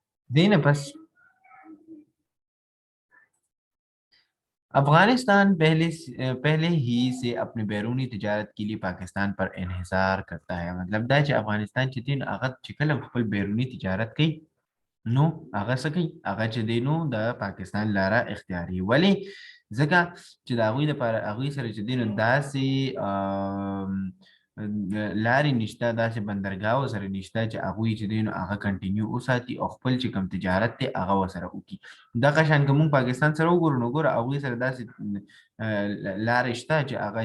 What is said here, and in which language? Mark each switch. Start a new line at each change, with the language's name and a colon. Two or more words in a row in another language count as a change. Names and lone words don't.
Urdu: دینے بس افغانستان پہلے ہی سے اپنی بیرونی تجارت کے لیے پاکستان پر انحصار کرتا ہے مطلب
Pashto: दा چې افغانستان چې دین هغه چې کله خپل بیرونی تجارت کوي نو هغه څه کوي هغه چې دی نو د پاکستان لاره اختیاري ولې ځکه چې د هغوی لپاره هغوی سره چې دی نو داسې لارې نشته داسې بندرګاه سره نشته چې هغوی چې دی نو هغه کنټینیو وساتي او خپل چې کوم تجارت دی هغه ورسره وکړي دغه شان که موږ پاکستان سره وګورو نو ګوره هغوی سره داسې لارې شته چې هغه